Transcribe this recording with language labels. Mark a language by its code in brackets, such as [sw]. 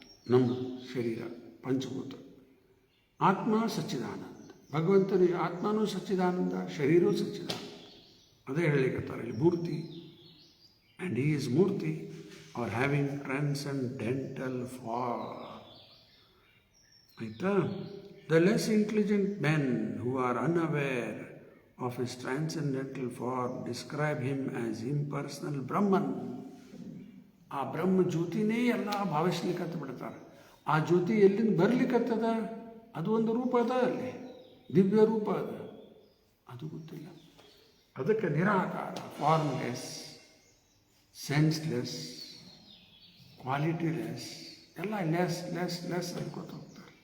[kn] ನಮ್ಮ ಶರೀರ ಪಂಚಭೂತ. ಆತ್ಮ ಸಚ್ಚಿದಾನಂದ. ಭಗವಂತನ ಆತ್ಮನೂ ಸಚ್ಚಿದಾನಂದ, ಶರೀರವೂ ಸಚ್ಚಿದಾನಂದ. ಅದೇ ಹೇಳಲಿಕ್ಕತ್ತಾರೆ ಇಲ್ಲಿ ಮೂರ್ತಿ. [en] And he is Murthy are having transcendental for. [kn] ಆಯಿತಾ? [en] The less intelligent men who are unaware of his transcendental form describe him as impersonal Brahman. [kn] ಆ ಬ್ರಹ್ಮ ಜ್ಯೋತಿನೇ ಎಲ್ಲ ಭಾವಿಸ್ಲಿಕ್ಕತ್ತ ಬಿಡ್ತಾರೆ. ಆ ಜ್ಯೋತಿ ಎಲ್ಲಿಂದ ಬರ್ಲಿಕ್ಕತ್ತದ? ಅದು ಒಂದು ರೂಪ ಅದ, ಅಲ್ಲಿ ದಿವ್ಯ ರೂಪ ಅದ, ಅದು ಗೊತ್ತಿಲ್ಲ. ಅದಕ್ಕೆ ನಿರಾಕಾರ, ಫಾರ್ಮ್ಲೆಸ್, ಸೆನ್ಸ್ಲೆಸ್, ಕ್ವಾಲಿಟಿಲೆಸ್, ಎಲ್ಲ ಲೆಸ್ ಲೆಸ್ ಲೆಸ್ ಅನ್ಕೋತ ಹೋಗ್ತಾರೆ.